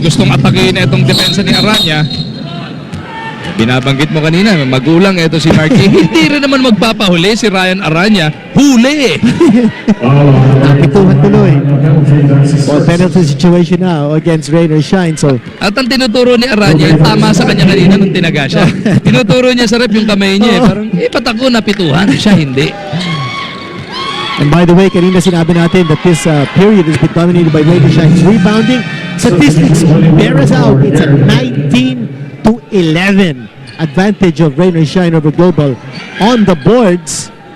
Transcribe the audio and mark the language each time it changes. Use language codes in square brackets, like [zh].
[tl] Gustong atakin na itong depensa ni Aranya. Binabanggit mo kanina, magulang ito si Marquis. Hindi rin naman magpapahuli si Ryan Aranya. Huli! Napituhan tuloy. [en] Well, penalty situation now against Rainer Shine. So, [tl] at ang tinuturo ni Aranya, yung tama sa kanya kanina nung tinaga siya. Tinuturo niya sa rep yung kamay niya. Parang, ba't ako napituhan? Siya hindi. [en] And by the way, [tl] kanina sinabi natin [en] that this period has been dominated by Rainer Shine's rebounding. Statistics bear us out. It's a 19-11 advantage of Rainer Shine over Global on the boards.